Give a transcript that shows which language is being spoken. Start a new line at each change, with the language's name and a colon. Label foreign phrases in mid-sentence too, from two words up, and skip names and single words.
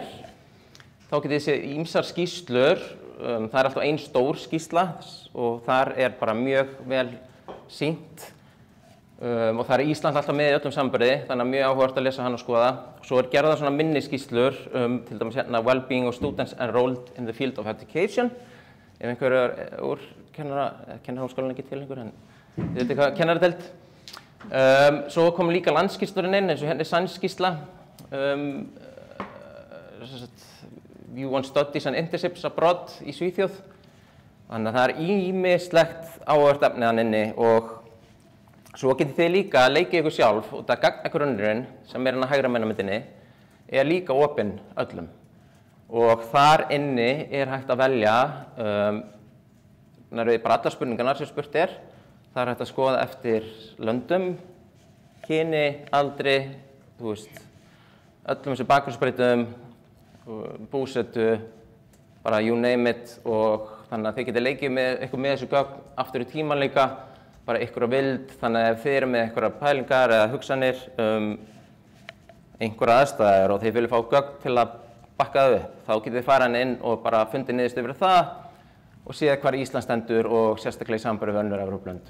Icelandic: Þá getið þið séð ýmsar skýrslur, það er alltaf ein stór skýrsla og þar er bara mjög vel sýnt. Og það er Ísland alltaf með í öllum samanburði, þannig að mjög áhugavert að lesa hann og skoða. Svo er gerðar svona minni skýrslur til dæmis
English: well-being of students enrolled in the field of education.
Icelandic: Ef einhver úr kennaraháskólanum ekki til einhver, en þið veitir hvað kennaradeild. Svo kom líka landsskýrslurinn inn, eins og hérna er sannskýrsla.
English: View on studies and internships abroad
Icelandic: í Svíþjóð. Þannig að það er ýmislegt áhugavert efni þarna inni og svo getið þið líka að leikið ykkur sjálf út að gagnagrunnurinn sem er hérna hægra megin á myndinni er líka opinn öllum. Og þar inni er hægt að velja, bara allar spurningarnar sem spurt er, það er hægt að skoða eftir löndum, kyni, aldri, öllum þessu bakgrunnsbreytum, búsetu, bara
English: you name it,
Icelandic: og þannig að þið getið leikið með ykkur með þessu gögn aftur í tíman líka, bara ykkur á vild, þannig að ef þið eru með einhverjar pælingar eða hugsanir einhverja aðstæður og þið viljið fá gögn til að bakka það upp, þá getið þið farið inn og bara fundið niðurstöðu fyrir það og séð hvar Ísland stendur og sérstaklega í samanburði við önnur Evrópulönd.